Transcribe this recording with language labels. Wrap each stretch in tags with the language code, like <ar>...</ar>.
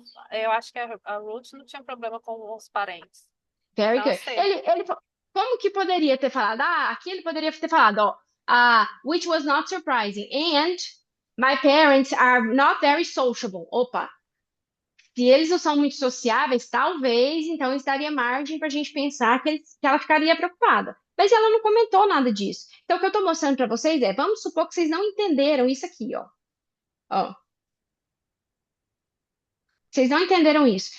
<pt>eu acho que a Ruth não tinha problema com os parentes.</pt> <en>Very</en> <pt>Então,</pt> <en>good.</en> <pt>C. Como que poderia ter falado? Aqui ele poderia ter falado, ó,</pt> <en>which was not surprising. And my parents are not very sociable.</en> <pt>Opa, se eles não são muito sociáveis, talvez, então isso daria margem para a gente pensar que ela ficaria preocupada. Mas ela não comentou nada disso. Então, o que eu estou mostrando para vocês é, vamos supor que vocês não entenderam isso aqui, ó. Ó, vocês não entenderam isso.</pt>